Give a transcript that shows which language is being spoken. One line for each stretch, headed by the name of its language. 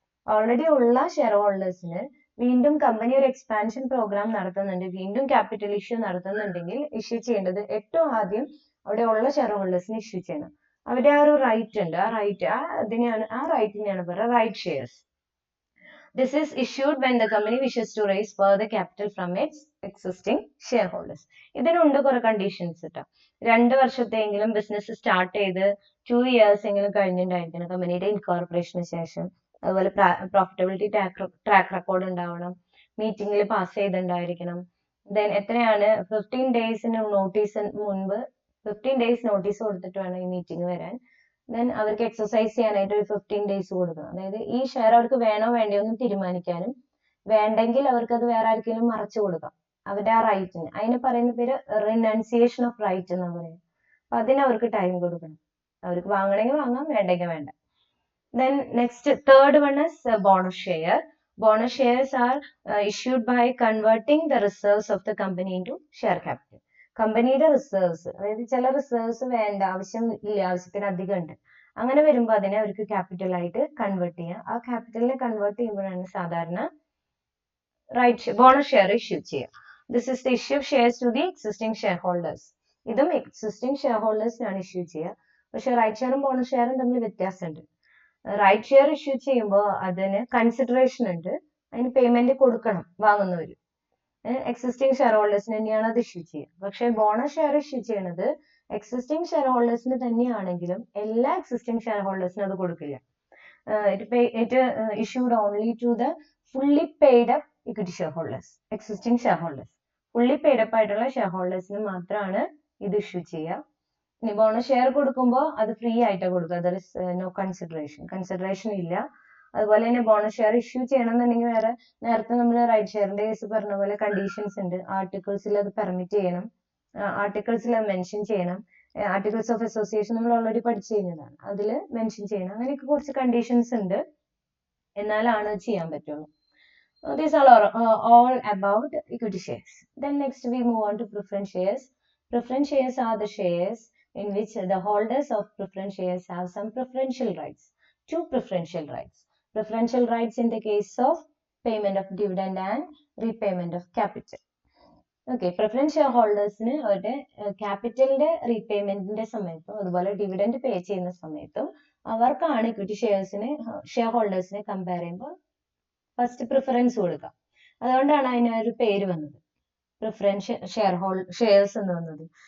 Malayalam: Already ഉള്ള share ഹോൾഡേഴ്സിന് വീണ്ടും company ഒരു എക്സ്പാൻഷൻ പ്രോഗ്രാം നടത്തുന്നുണ്ട്, വീണ്ടും ക്യാപിറ്റൽ ഇഷ്യൂ നടത്തുന്നുണ്ടെങ്കിൽ ഇഷ്യൂ ചെയ്യേണ്ടത് ഏറ്റവും ആദ്യം അവിടെ ഉള്ള ഷെയർ ഹോൾഡേഴ്സിന് ഇഷ്യൂ ചെയ്യണം. അവരുടെ ആ ഒരു റൈറ്റ് ഉണ്ട്, ആ റൈറ്റിനെയാണ് പറയുക right shares.
English: This is issued when the company wishes to raise further capital from its existing shareholders.
Malayalam: ഇതിനുണ്ട് കുറെ കണ്ടീഷൻസ് കേട്ടോ. 2 വർഷത്തെങ്കിലും ബിസിനസ് സ്റ്റാർട്ട് ചെയ്ത് 2 years എങ്കിലും കഴിഞ്ഞിട്ടുണ്ടായിരിക്കണം കമ്പനിയുടെ ഇൻകോർപ്പറേഷന് ശേഷം. അതുപോലെ പ്രോഫിറ്റബിലിറ്റി ട്രാക്ക് റെക്കോർഡ് ഉണ്ടാവണം, മീറ്റിംഗിൽ പാസ് ചെയ്തിട്ടുണ്ടായിരിക്കണം. ദെൻ എത്രയാണ് 15 days നോട്ടീസ് മുൻപ് 15 days നോട്ടീസ് കൊടുത്തിട്ട് വേണം ഈ മീറ്റിംഗ് വരാൻ. ദെൻ അവർക്ക് എക്സസൈസ് ചെയ്യാനായിട്ട് ഒരു 15 days കൊടുക്കണം. അതായത് ഈ ഷെയർ അവർക്ക് വേണോ വേണ്ടയോ എന്ന് തീരുമാനിക്കാനും, വേണ്ടെങ്കിൽ അവർക്ക് അത് വേറെ ആർക്കെങ്കിലും മറച്ചു കൊടുക്കാം അവരുടെ ആ റൈറ്റിന്. അതിന് പറയുന്ന പേര് റിനൗൺസിയേഷൻ ഓഫ് റൈറ്റ് എന്നാ പറയുക. അപ്പൊ അതിന് അവർക്ക് ടൈം കൊടുക്കണം. അവർക്ക് വാങ്ങണമെങ്കിൽ വാങ്ങാം, വേണ്ടെങ്കിൽ വേണ്ട.
English: Then next, third one is bonus share. Bonus shares are issued by converting the reserves of the company into share capital.
Malayalam: കമ്പനിയുടെ റിസർവ്സ്, അതായത് ചില റിസർവ്സ് വേണ്ട, ആവശ്യം ഇല്ല, ആവശ്യത്തിന് അധികം ഉണ്ട്, അങ്ങനെ വരുമ്പോൾ അതിനെ അവർക്ക് ക്യാപിറ്റൽ ആയിട്ട് കൺവേർട്ട് ചെയ്യാം. ആ ക്യാപിറ്റലിനെ കൺവേർട്ട് ചെയ്യുമ്പോഴാണ് സാധാരണ ബോണസ് ഷെയർ ഇഷ്യൂ ചെയ്യുക.
English: This is the issue of shares to the existing shareholders.
Malayalam: ഇതും എക്സിസ്റ്റിംഗ് ഷെയർ ഹോൾഡേഴ്സിനാണ് ഇഷ്യൂ ചെയ്യുക. പക്ഷെ റൈറ്റ് ഷെയറും ബോണസ് ഷെയറും തമ്മിൽ വ്യത്യാസമുണ്ട്. റൈറ്റ് ഷെയർ ഇഷ്യൂ ചെയ്യുമ്പോൾ അതിന് കൺസിഡറേഷൻ ഉണ്ട്, അതിന് പേയ്മെന്റ് കൊടുക്കണം വാങ്ങുന്നവർ. എക്സിസ്റ്റിംഗ് ഷെയർ ഹോൾഡേഴ്സിന് തന്നെയാണ് അത് ഇഷ്യൂ ചെയ്യുക. പക്ഷെ ബോണസ് ഷെയർ ഇഷ്യൂ ചെയ്യുന്നത് എക്സിസ്റ്റിംഗ് ഷെയർ ഹോൾഡേഴ്സിന് തന്നെയാണെങ്കിലും എല്ലാ എക്സിസ്റ്റിംഗ് ഷെയർ ഹോൾഡേഴ്സിനും അത് കൊടുക്കില്ല.
English: It issued only to the fully paid up equity shareholders, existing shareholders.
Malayalam: Fully paid up ആയിട്ടുള്ള ഷെയർ ഹോൾഡേഴ്സിന് മാത്രമാണ് ഇത് ഇഷ്യൂ ചെയ്യുക. ഇനി ബോണസ് ഷെയർ കൊടുക്കുമ്പോൾ അത് ഫ്രീ ആയിട്ടാണ് കൊടുക്കുക,
English: there is no consideration
Malayalam: ഇല്ല. അതുപോലെ തന്നെ ബോണസ് ഷെയർ ഇഷ്യൂ ചെയ്യണമെന്നുണ്ടെങ്കിൽ വേറെ നേരത്തെ നമ്മൾ റൈറ്റ് ഷെയറിന്റെ കേസ് പറഞ്ഞ പോലെ കണ്ടീഷൻസ് ഉണ്ട്. ആർട്ടിക്കിൾസിൽ അത് പെർമിറ്റ് ചെയ്യണം, ആർട്ടിക്കിൾസിൽ അത് മെൻഷൻ ചെയ്യണം. ആർട്ടിക്കിൾസ് ഓഫ് അസോസിയേഷൻ നമ്മൾ ഓൾറെഡി പഠിച്ചു കഴിഞ്ഞതാണ്, അതിൽ മെൻഷൻ ചെയ്യണം. അങ്ങനെയൊക്കെ കുറച്ച് കണ്ടീഷൻസ് ഉണ്ട്, എന്നാലാണ് ചെയ്യാൻ പറ്റുള്ളൂ.
English: These are all about equity shares. Then next we move on to preference shares. Preference shares are the shares in which the holders of preference shares have some preferential rights. 2 preferential rights. Preferential rights in the case of payment of dividend and repayment of capital.
Malayalam: Okay, preference share ഹോൾഡേഴ്സിന് അവരുടെ ക്യാപിറ്റലിന്റെ റീപേയ്മെന്റിന്റെ സമയത്തും അതുപോലെ dividend pay ചെയ്യുന്ന സമയത്തും അവർക്കാണ് equity share ഹോൾഡേഴ്സിനെ compare ചെയ്യുമ്പോൾ first preference കൊടുക്കാം. അതുകൊണ്ടാണ് അതിനൊരു പേര് വന്നത്, പ്രിഫറൻസ് ഷെയർസ് എന്ന് വന്നത്.